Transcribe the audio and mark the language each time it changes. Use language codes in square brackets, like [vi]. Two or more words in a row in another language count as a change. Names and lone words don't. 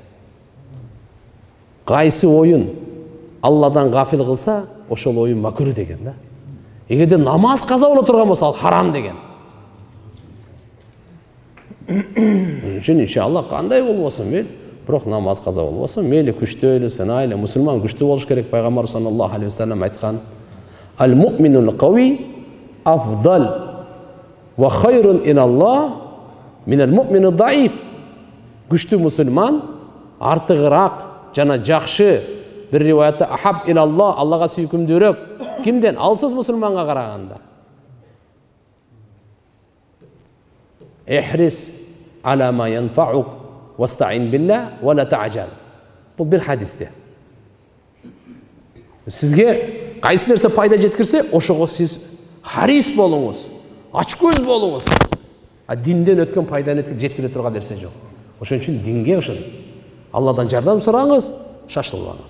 [ky] Кайсы оюн Алладан гафил кылса, ошол оюн макру деген да. Эгерде намаз каза боло турган болсо, ал харам деген. Үчүн иншалла кандай болбосун мейли, бирок намаз каза болбосун, мейли күчтөйлү, сынайлы, мусулман күчтүү болуш керек. Пайгамбар [ar] صلى الله عليه وسلم [ky] айткан: [ar] "المؤمن القوي أفضل وخير إن الله من المؤمن الضعيف." [ky] Күчтүү мусулман артыгыраак жана жакшы, бир риваятта [ar] أحب إن الله, [ky] Аллага сүйкүмдүүрөөк. Кимден? Алсыз мусулманга караганда. [ar] احرص على ما ينفعك واستعن بالله ولا تعجل. [ky] Бул бир хадисте. Сизге кайсы нерсе пайда жеткирсе, ошого сиз харис болуңуз, ачкөз болуңуз. Динден өткөн пайданы жеткире турган нерсе жок. Ошон үчүн динге ошон Алладан жардам сураңыз, шашылбаңыз.